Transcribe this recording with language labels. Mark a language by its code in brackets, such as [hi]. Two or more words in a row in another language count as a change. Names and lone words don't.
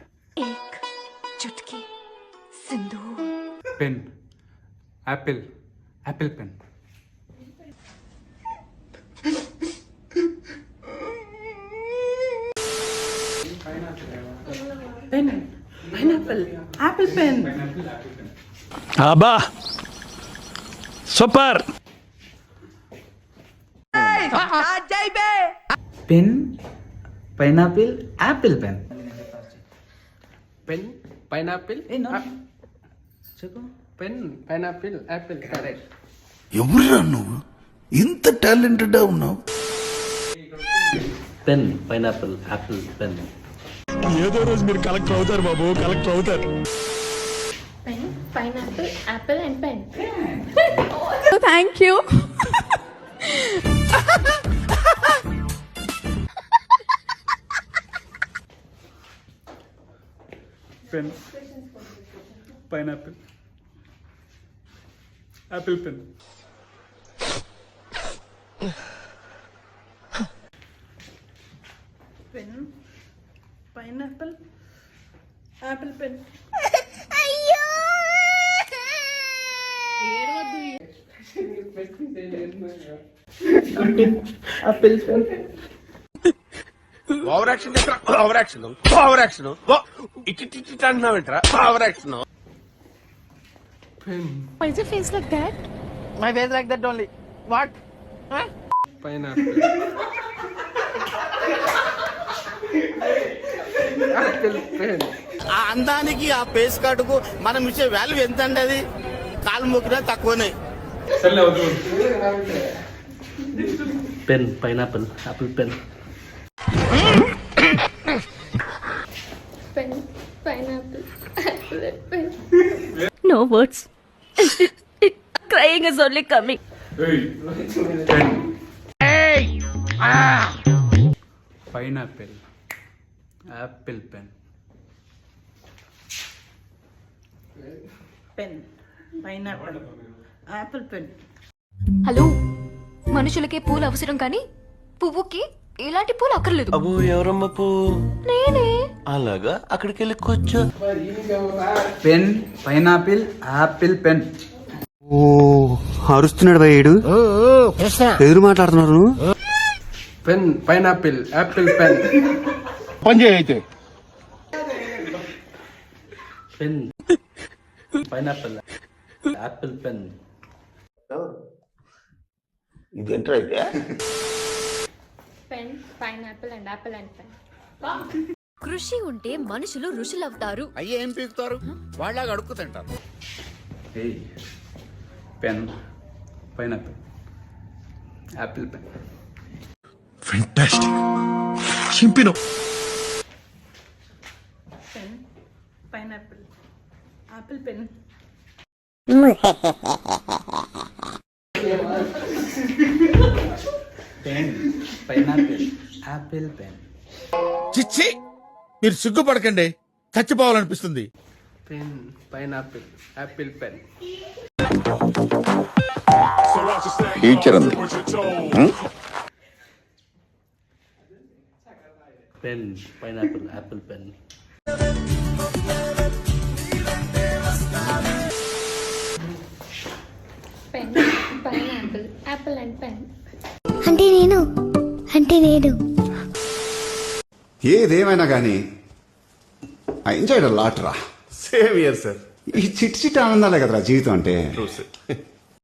[hi] एक चुटकी सिंदूर। [en] pen, apple, apple pen. pen, pineapple, apple pen. [te] అబ్బా సూపర్. [en] pen, pineapple, apple pen. pen pineapple [te] చెప్పు. [en] pen pineapple apple correct [te] ఎవరురా నువ్వు ఇంత టాలెంటెడ్ ఉన్నావు? [en] pen, pineapple, apple pen. [te] ఏదో రోజు మీరు కలెక్టర్ అవుతారు బాబు, కలెక్టర్ అవుతారు. [en] pen pineapple apple and pen. thank you. pen, pineapple, apple pen. pen, pineapple, apple pen. apple pen. over action over action over action it అంటున్నావేంట్రా over action? Why is your face like that? my face like that only what pineapple apple pen [te] ఆ అందానికి ఆ పేస్ కార్డుకు మనం ఇచ్చే వాల్యూ ఎంత అండి? అది కాలు మొక్కినా తక్కువనే. [en] pen, pineapple, apple pen. pen pineapple apple and pen. No words. Crying is only coming. pen, pineapple, apple pen. pen, pineapple, apple pen. [te] హలో, మనుషులకే పూలు అవసరం కానీ పువ్వుకి ఇలాంటి పూలు అక్కర్లేదు. అబ్బో ఎవరమ్మ పో నేనే. అలాగా అక్కడికి వెళ్ళి కూర్చో. [en] pen, pineapple, apple pen. [te] ఓ అరుస్తున్నాడు భయ్యుడు. ఎదురు మాట్లాడుతున్నారు. [en] pen pineapple apple pen [te] పని చేయి అయితే. [en] pen, pineapple, apple pen. [te] ఇదేంట్రా అయితే? [en] pen pineapple and apple and pen. [te] కృషి ఉంటే మనుషులు ఋషులవుతారు. అయ్యే ఏం పీకుతారు? వాళ్ళలాగా అడుక్కు తింటారు. [en] pen, pineapple, apple pen. [te] ఫెంటాస్టిక్ చింపిను. [en] pen, pineapple, apple pen. pen, pineapple, apple pen. [te] చిచ్చి మీరు సిగ్గుపడకండి, చచ్చిపోవాలనిపిస్తుంది. [en] pen pineapple apple pen [te] ఫ్యూచర్ ఉంది. [en] pen, pineapple, apple pen. pen pineapple apple and pen. [te] అంటే నేను ఏదేమైనా కానీ [en] I enjoyed lot [te] రా. [en] same year sir. [te] ఈ చిట్టి చిట్టి ఆనందాలే కదరా జీవితం అంటే.